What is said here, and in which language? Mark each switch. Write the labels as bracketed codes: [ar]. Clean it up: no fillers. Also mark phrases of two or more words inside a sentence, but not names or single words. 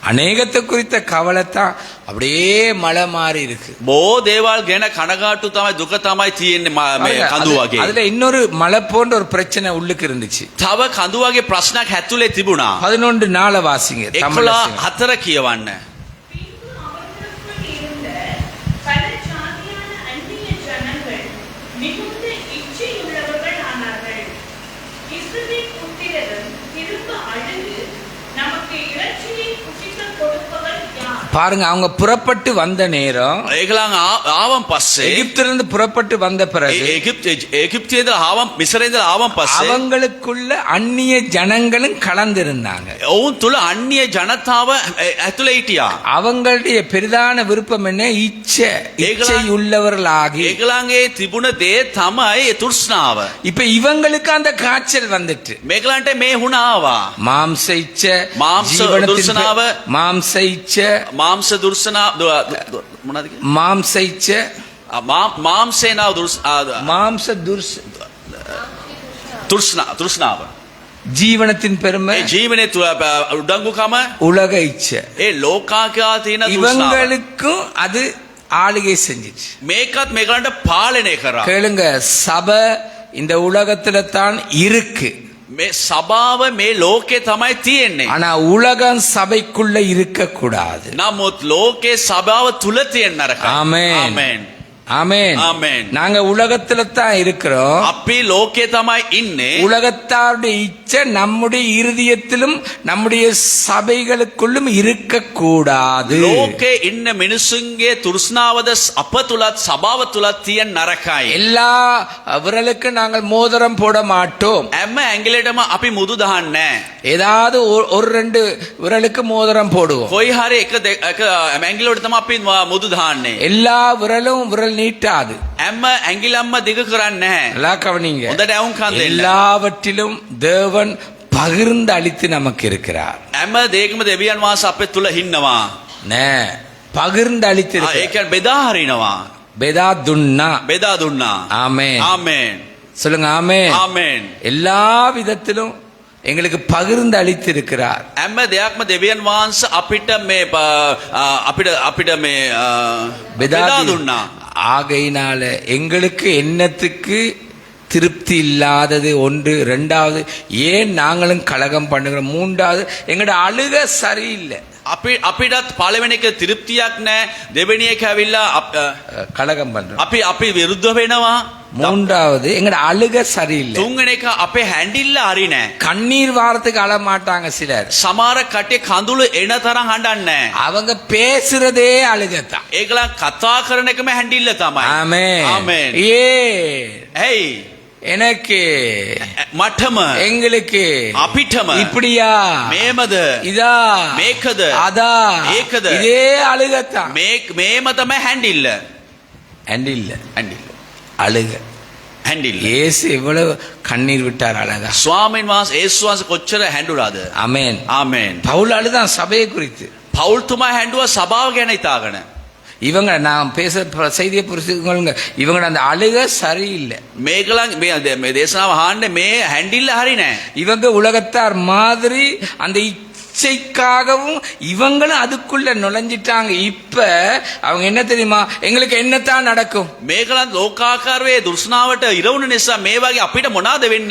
[ta] அநேகத்தை குறித்த கவலை தான் அப்படியே மலை மாறி இருக்கு. [si] බොහෝ දේවල් ගැන කනගාටු තමයි දුක තමයි තියෙන්නේ මේ කඳු වගේ. [ta] அதுல இன்னொரு மலை போன்ற ஒரு பிரச்சனை உள்ளுக்கு இருந்துச்சு. [si] තව කඳු වගේ ප්‍රශ්නයක් ඇතුලේ තිබුණා. [ta] 11:4 வாசிங்க. [si] 11:4 කියවන්න. [ta] பின்பு அவர்களுக்குள் இருந்த பல ஜாதியான அந்நிய ஜனங்கள் மிகுந்த இச்சையுள்ளவர்கள் ஆனார்கள். இஸ்ரவேல் புத்திரரும் திரும்ப அழுது, நமக்கு இறைச்சியை புசிக்கக் கொடுப்பவர் யார்? பாருங்க, அவங்க புறப்பட்டு வந்த நேரம், [si] ඒගොල්ලන් ආවන් පස්සේ [ta] எகிப்திலிருந்து புறப்பட்டு வந்த பிறகு [si] එගිප්තියේ ඉඳලා ආවන් මිසරේ ඉඳලා ආවන් පස්සේ [ta] அவங்களுக்குள்ள அந்நிய ஜனங்களும் கலந்திருந்தாங்க. [si] ඔවුන් තුල අන්‍ය ජනතාව ඇතුලේ හිටියා. [ta] அவங்களுடைய பெரிதான விருப்பம் என்ன? இச்சை உள்ளவர்களாகி. [si] ඒගොල්ලන්ගේ තිබුණ දේ තමයි තෘෂ්ණාව. [ta] இப்ப இவங்களுக்கு அந்த காய்ச்சல் வந்துட்டு, [si] මේගොල්ලන්ට මේ හුණ ආවා. [ta] மாம்ச இச்சை, [si] මාංශ දුර්සනාව, [ta] மாம்ச இச்சை, [si] මාංශ දුර්සනා මොනවද කියන්නේ? [ta] மாம்ச இச்சை, [si] මාංශේනාව [ta] மாம்ச [si] තෘෂ්ණාව. [ta] ஜீவனத்தின் பெருமை, [si] ඒ ජීවනයේ උඩඟුකම, [ta] உலக இச்சை, [si] ඒ ලෝකාකයා තියෙන තෘෂ්ණාව. [ta] இவங்களுக்கும் அது ஆளுகை செஞ்சிச்சு. [si] මේකත් මේගොල්ලන්ට පාලනය කරා. [ta] கேளுங்க, சபை இந்த உலகத்துல தான் இருக்கு. [si] මේ සභාව මේ ලෝකේ තමයි තියෙන්නේ. [ta] ஆனா உலகம் சபைக்குள்ள இருக்க கூடாது. [si] නමුත් ලෝකේ සභාව තුල තියෙන නරකයි. [ta] ஆமென். [si] ආමෙන්. [ta] ஆமென். ஆமென். நாங்க உலகத்துல தான் இருக்கிறோம். [si] අපි ලෝකේ තමයි ඉන්නේ. [ta] உலகத்தாருடைய இச்சை நம்முடைய இருதயத்திலும் நம்முடைய சபைகளுக்குள்ளும் இருக்க கூடாது. [si] ලෝකේ ඉන්න මිනිසුන්ගේ තෘෂ්ණාවද අප තුලත් සභාව තුලත් තියෙන නරකයි. [ta] எல்லா விரலுக்கு நாங்கள் மோதிரம் போட மாட்டோம். [si] හැම ඇඟිලටම අපි මුදු දහන්නේ නැහැ. [ta] ஏதாவது ஒரு ரெண்டு விரலுக்கு மோதிரம் போடுவோம். [si] කොයි හරි එක ඇඟිලකට තමයි අපි මුදු දහන්නේ. [ta] எல்லா விரலும் விரல் நீட்டாது. [si] හැම ඇඟිලම්ම දිග කරන්නේ නැහැ. [ta] நல்லா கவனிங்க. [si] හොඳට ඇහුම්කන් දෙන්න. [ta] எல்லாவற்றிலும் தேவன் பகிர்ந்து அளித்து நமக்கு இருக்கிறார். [si] හැම දෙයකම දෙවියන් වහන්සේ අපේ තුල ඉන්නවා. [ta] நே பகிர்ந்து அளித்து [si] ඒ කියන්නේ බෙදා හරිනවා. බෙදා දුන්නා. බෙදා දුන්නා. [ta] ஆமென். [si] ආමෙන්. [ta] சொல்லுங்க ஆமென். [si] ආමෙන්. [ta] எல்லா விதத்திலும் எங்களுக்கு பகிர்ந்து அளித்து இருக்கிறார். [si] හැම දෙයක්ම දෙවියන් වහන්සේ අපිට මේ අපිට මේ බෙදා දුන්නා. [ta] ஆகையினால எங்களுக்கு என்னத்துக்கு திருப்தி இல்லாதது ஒன்று. ரெண்டாவது, ஏன் நாங்களும் கலகம் பண்ணுகிறோம். மூன்றாவது, எங்களோட அழுக சரியில்லை. [si] අපිටත් පළවෙනි එක திருப்திයක් නැහැ. දෙවෙනි එක ඇවිල්ලා [ta] கலகம் பண்றோம். [si] අපි විරුද්ධ වෙනවා. [ta] மூன்றாவது, எங்களோட அழுக சரியில்லை. [si] තුන්වෙනි එක අපේ හැඬිල්ල හරි නැහැ. [ta] கண்ணீர் வாரத்துக்கு அழ மாட்டாங்க சிலர். [si] සමහර කටේ කඳුළු එන තරම් හඬන්නේ නැහැ. [ta] அவங்க பேசுறதே அழுகத்தான். [si] ඒගොල්ලන් කතා කරන එකම හැඬිල්ල තමයි. [ta] ஆமென். [si] ආමෙන්. [ta] ஏய், [si] ඇයි? [ta] எனக்கு, [si] මටම, [ta] எங்களுக்கு, [si] අපිටම [ta] இப்படியா, [si] මේමද, [ta] இதா, [si] මේකද, [ta] அதா, [si] ඒකද, [ta] இதே அழுகத்தான். [si] මේම තමයි හැඬිල්ල. அண்டில்ல, හැඬිල්ල. [ta] அழுக. [si] හැඬිල්ල. [ta] இயேசு எவ்வளவு கண்ணீர் விட்டார் அழகா. [si] ස්වාමීන් වහන්සේ යේසුස් වහන්සේ කොච්චර හැඬුලාද? [ta] ஆமென். [si] ආමෙන්. [ta] பவுல் அழுதான் சபையை குறித்து. [si] පෞල්තුමා හැඬුවා සභාව ගැන හිතාගෙන. [ta] இவங்க நான் பேச செய்தியை புரிஞ்சுக்கொள்ளுங்க, இவங்களோட அந்த அழுக சரியில்லை. මේගොල්ලන් මේ දේශනාව අහන්නේ මේ හැඬිල්ල හරි නෑ. இவங்க உலகத்தார் மாதிரி அந்த இச்சைக்காகவும் இவங்களும் அதுக்குள்ள நுழைஞ்சிட்டாங்க. இப்ப அவங்க என்ன தெரியுமா, எங்களுக்கு என்னத்தான் நடக்கும். [si] මේගොල්ලන් ලෝකාකාරයේ දුර්ෂ්ණාවට ඉරවුන නිසා මේ වගේ අපිට මොනවාද වෙන්නේ?